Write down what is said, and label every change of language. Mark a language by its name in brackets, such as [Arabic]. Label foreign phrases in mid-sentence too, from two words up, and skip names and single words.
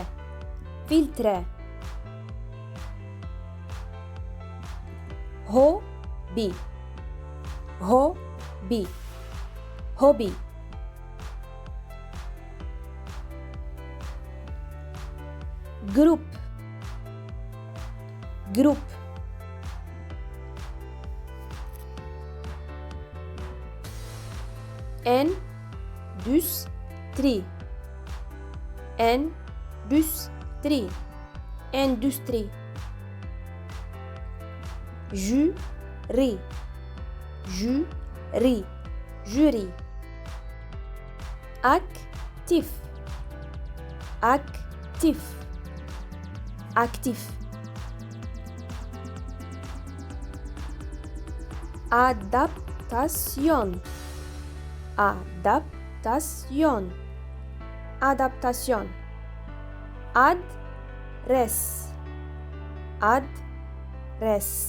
[French] Filtre. Hobby. Hobby. Hobby. Group. Group. Industrie. Industrie. Industrie. Jury. Jury. Jury. Actif. Actif. [Turkish] Aktif. Adaptasyon. Adaptasyon. Adaptasyon. Adres. Adres.